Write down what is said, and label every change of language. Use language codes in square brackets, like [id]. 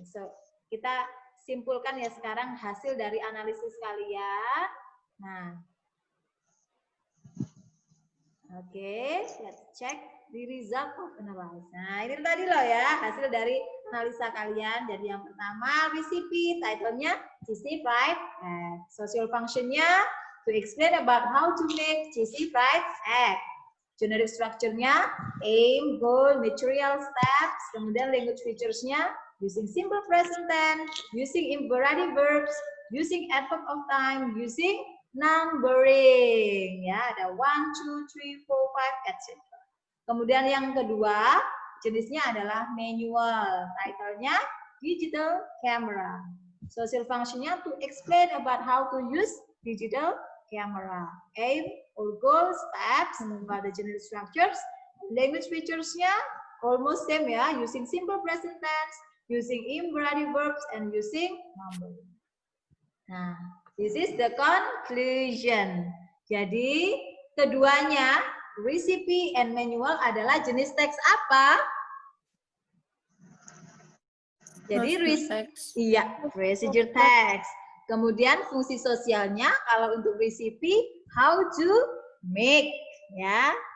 [id] So, kita simpulkan ya sekarang hasil dari analisis kalian. [en] Nah, oke, let's check the result of analysis. [id] Nah, ini tadi loh ya, hasil dari analisa kalian. Jadi yang pertama, [en] recipe, title-nya cheesy fried egg. Social function-nya, to explain about how to make cheesy fried egg. Generic structure-nya, aim, goal, material, steps. [id] Kemudian [en] language features-nya, using simple present tense, using imperative verbs, using adverb of time, using numbering. [id] Ya, ada 1, 2, 3, 4, 5, etc. Kemudian yang kedua, jenisnya adalah manual. [en] Title-nya digital camera. Social function-nya to explain about how to use digital camera. Aim or goal, steps, about the generic structures. Language features-nya almost same ya, using simple present tense, using imperative verbs, and using numbering. Nah, this is the conclusion. [id] Jadi, keduanya, [en] recipe and manual [id] adalah jenis teks apa? Jadi, iya, [en] procedure text. [id] Kemudian fungsi sosialnya, kalau untuk recipe, [en] how to make, [id] ya.